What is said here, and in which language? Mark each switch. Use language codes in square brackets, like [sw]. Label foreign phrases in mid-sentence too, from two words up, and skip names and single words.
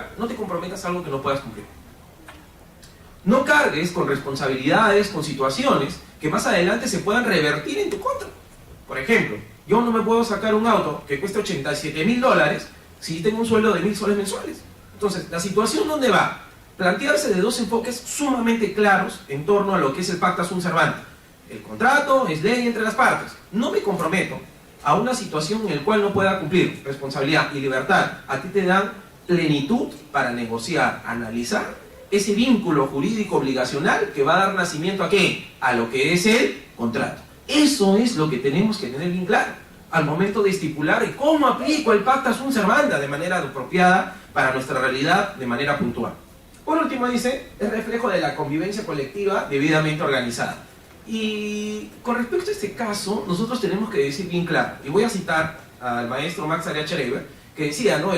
[es] No te comprometas a algo que no puedas cumplir. No cargues con responsabilidades, con situaciones que más adelante se puedan revertir en tu contra. Por ejemplo, yo no me puedo sacar un auto que cueste $87.000 si tengo un sueldo de 1.000 soles mensuales. Entonces, ¿la situación dónde va? Plantearse de dos enfoques sumamente claros en torno a lo que es el [la] pacta sunt servanda. [es] El contrato es ley entre las partes. No me comprometo a una situación en la cual no pueda cumplir. Responsabilidad y libertad a ti te dan plenitud para negociar, analizar ese vínculo jurídico obligacional que va a dar nacimiento ¿a qué? A lo que es el contrato. Eso es lo que tenemos que tener bien claro al momento de estipular cómo aplico el [la] pacta sunt servanda [es] de manera apropiada para nuestra realidad de manera puntual. Por último dice, es reflejo de la convivencia colectiva debidamente organizada. Y con respecto a este caso, nosotros tenemos que decir bien claro, y voy a citar al maestro Max Arias-Schreiber, que decía, ¿no?